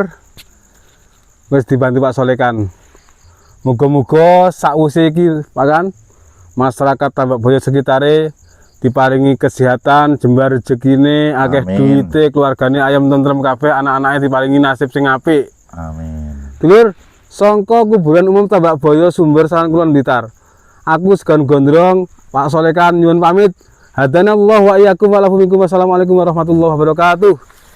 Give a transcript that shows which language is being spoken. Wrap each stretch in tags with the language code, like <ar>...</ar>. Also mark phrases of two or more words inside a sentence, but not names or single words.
<jv>Wis dibantu Pak Solekan. Muga-muga sakwise iki Pak Kan masyarakat Tambak Boyo sekitare diparingi kesehatan, jembar rezekine, akeh Amin. duwite, keluargane ayam tentrem kabeh, anak-anake diparingi nasib sing apik. Amin. Dulur, sangka kuburan umum Tambak Boyo Sumber Saran Kulon Blitar. Aku Segan Gondrong, Pak Solekan nyuwun pamit.</jv> <ar>هدانا الله وإياكم ولكم منكم. والسلام عليكم ورحمة الله وبركاته.</ar>